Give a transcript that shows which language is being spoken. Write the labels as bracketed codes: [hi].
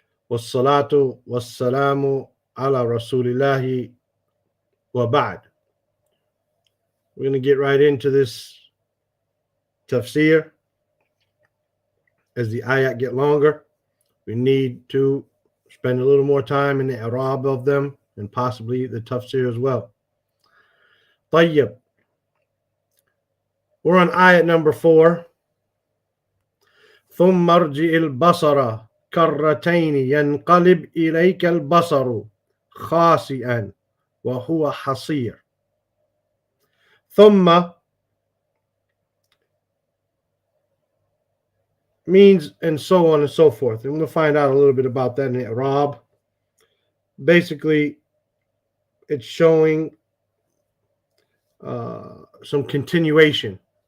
[ar] والصلاة والسلام على رسول الله وبعد. [en] We're going to get right into this tafsir. As the ayat get longer, we need to spend a little more time in the i'rab of them and possibly the tafsir as well. [ar] طيب. [en] We're on ayat number 4. [ar] ثم ارجع البصر كرتين ينقلب إليك البصر خاسئا وهو حصير. ثم [en] means and so on and so forth. And we'll find out a little bit about that in the i'rab. Basically, it's showing some continuation.